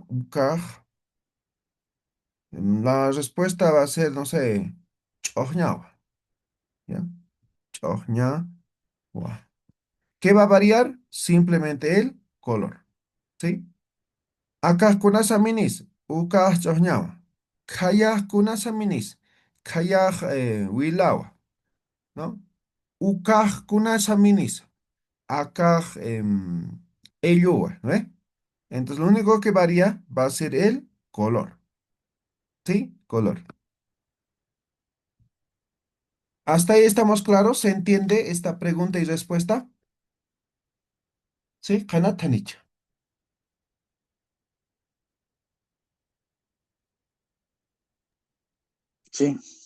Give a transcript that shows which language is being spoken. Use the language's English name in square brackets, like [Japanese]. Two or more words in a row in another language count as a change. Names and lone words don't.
[Aymara] Ukaj. [Spanish] La respuesta va a ser, no sé, chojñawa, ¿ya? Chojñawa. ¿Qué va a variar? Simplemente el color, ¿sí? [Aymara] Acá kunasa minis, uka chojñawa. Kaya kunasa minis, kaya wilawa, ¿no? Uka kunasa minis, acá elluwa, ¿no? [Spanish] Entonces lo único que varía va a ser el color, ¿sí? Color. ¿Hasta ahí estamos claros? ¿Se entiende esta pregunta y respuesta? Sí, Kanatanich. Sí.